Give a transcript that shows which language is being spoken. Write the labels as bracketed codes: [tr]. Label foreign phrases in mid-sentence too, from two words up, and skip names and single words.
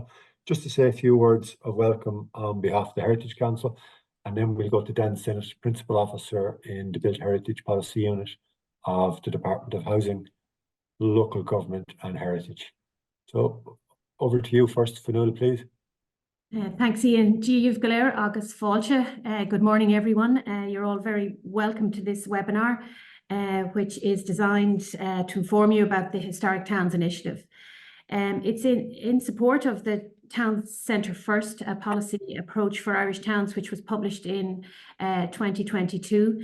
[en] Just to say a few words of welcome on behalf of the Heritage Council, and then we'll go to Dan Sinnott, Principal Officer in the Built Heritage Policy Unit of the Department of Housing, Local Government and Heritage. So over to you first, Fionnuala, please. Thanks, Ian. [ga] Díomh go léir agus fáilte. [en] Good morning, everyone. You're all very welcome to this webinar, which is designed to inform you about the Historic Towns Initiative. It's in support of the Town Centre First, a policy approach for Irish towns, which was published in 2022.